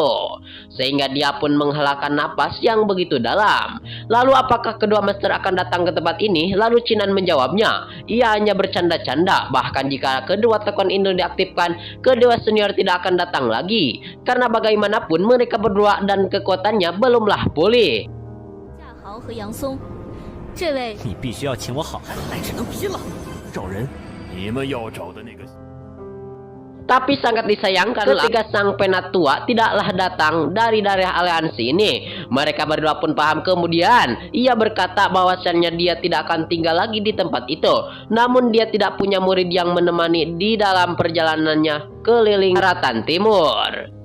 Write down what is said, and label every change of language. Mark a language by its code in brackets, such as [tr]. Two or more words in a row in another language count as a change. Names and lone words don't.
[id] Sehingga dia pun menghelakan napas yang begitu dalam. Lalu apakah kedua master akan datang ke tempat ini? Lalu Chinan menjawabnya, ia hanya bercanda-canda. Bahkan jika kedua token itu diaktifkan, kedua senior tidak akan datang lagi. Karena bagaimanapun mereka berdua dan kekuatannya belumlah pulih. [zh] 夏豪和杨松，这位你必须要请我好汉来，只能拼了。找人，你们要找的那个。 [id] Tapi sangat disayangkan ketika sang penatua tidaklah datang dari daerah aliansi ini. Mereka berdua pun paham kemudian. Ia berkata bahwasannya dia tidak akan tinggal lagi di tempat itu. Namun dia tidak punya murid yang menemani di dalam perjalanannya keliling daratan timur.